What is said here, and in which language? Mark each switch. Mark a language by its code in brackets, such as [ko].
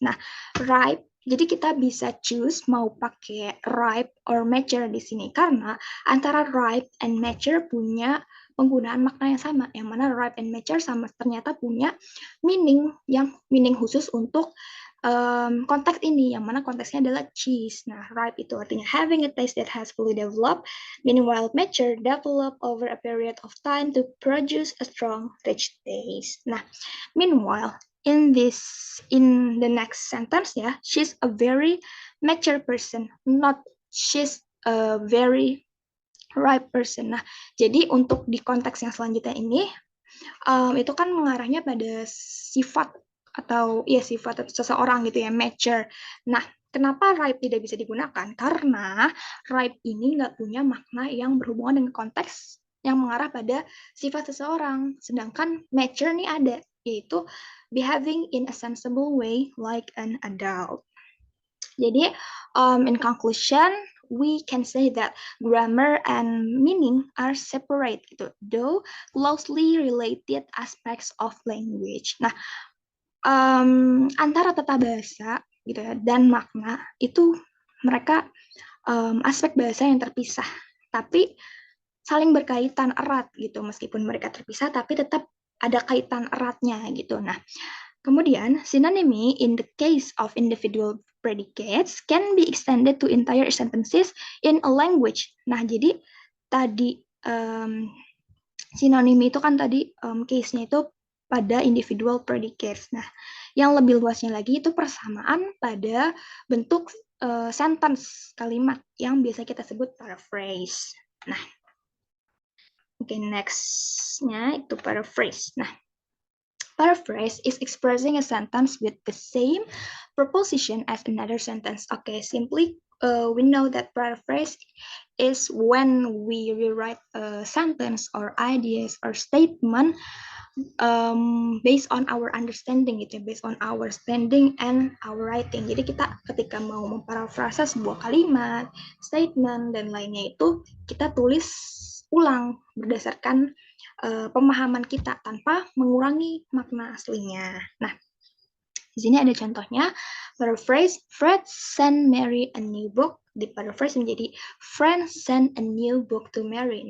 [id] Nah, ripe jadi kita bisa choose mau pakai ripe or mature di sini karena antara ripe and mature punya penggunaan makna yang sama, yang mana ripe and mature sama ternyata punya meaning khusus untuk konteks ini, yang mana konteksnya adalah cheese. [en] Nah, ripe [id] itu artinya [en] having a taste that has fully developed, meanwhile mature develop over a period of time to produce a strong, rich taste. Nah, meanwhile in the next sentence ya, she's a very mature person, not she's a very ripe person. [id] Nah, jadi untuk di konteks yang selanjutnya ini itu kan mengarahnya pada sifat atau ya sifat atau seseorang gitu ya, mature. Nah, kenapa ripe tidak bisa digunakan? Karena ripe ini nggak punya makna yang berhubungan dengan konteks yang mengarah pada sifat seseorang. Sedangkan mature nih ada, yaitu [en] behaving in a sensible way like an adult. Jadi, in conclusion, we can say that grammar and meaning are separate gitu, though closely related aspects of language. [id] Nah, antara tata bahasa gitu ya dan makna itu mereka aspek bahasa yang terpisah, tapi saling berkaitan erat gitu, meskipun mereka terpisah tapi tetap ada kaitan eratnya gitu. [en] Nah, kemudian synonymy in the case of individual predicates can be extended to entire sentences in a language. [id] Nah, jadi tadi sinonimi itu kan tadi case-nya itu pada individual predicates. Nah, yang lebih luasnya lagi itu persamaan pada bentuk sentence kalimat yang biasa kita sebut paraphrase. Nah, next-nya itu paraphrase. [en] Nah, paraphrase is expressing a sentence with the same proposition as another sentence. Okay, simply we know that paraphrase is when we rewrite a sentence or ideas or statement based on our understanding gitu, based on our standing and our writing. [id] Jadi kita ketika mau memparafrasa sebuah kalimat, statement dan lainnya itu kita tulis ulang berdasarkan pemahaman kita tanpa mengurangi makna aslinya. [en] Nah, [id] di sini ada contohnya [en] paraphrase Fred sent Mary a new book, [id] di paraphrase menjadi [en] Fred sent a new book to Mary.